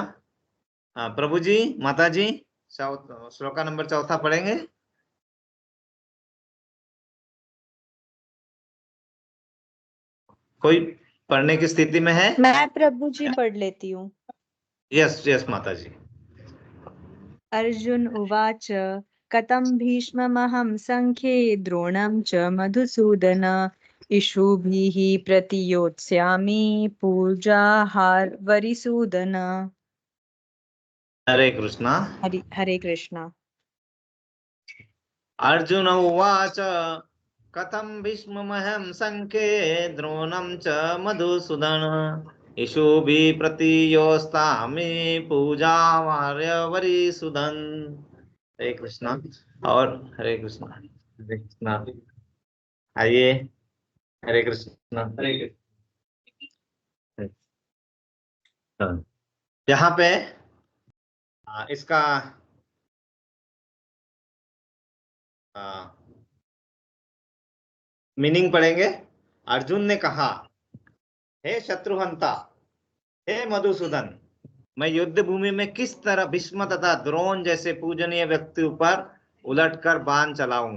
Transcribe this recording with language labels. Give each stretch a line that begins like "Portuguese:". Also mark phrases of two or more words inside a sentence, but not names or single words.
Hindi: प्रभु जी, माता जी, श्लोका नंबर 4 पढ़ेंगे। कोई पढ़ने की स्थिति में है? मैं प्रभु जी पढ़ लेती हूँ।
English: yes yes
Hindi: माता जी।
Sanskrit: अर्जुन उवाच कथं भीष्ममहं संख्ये द्रोणं च मधुसूदन इषुभिः प्रतियोत्स्यामि पूजाहार वरिसूदन।
Hindi: हरे कृष्णा। हरे कृष्णा।
Sanskrit: अर्जुन उवाच कथं भीष्ममहं संख्ये द्रोणं च मधुसूदन इषुभिः प्रतियोत्स्यामि पूजावार्य वरिसूदन।
Hindi: हरे कृष्णा। और हरे कृष्णा, हरे कृष्णा। आइए, हरे कृष्णा, हरे कृष्णा। यहाँ पे इसका मीनिंग पढ़ेंगे। अर्जुन ने कहा, हे शत्रुहंता, हे मधुसूदन, मैं युद्ध भूमि में किस तरह भीष्म तथा द्रोण जैसे पूजनीय व्यक्तियों पर उलटकर बाण चलाऊंगा।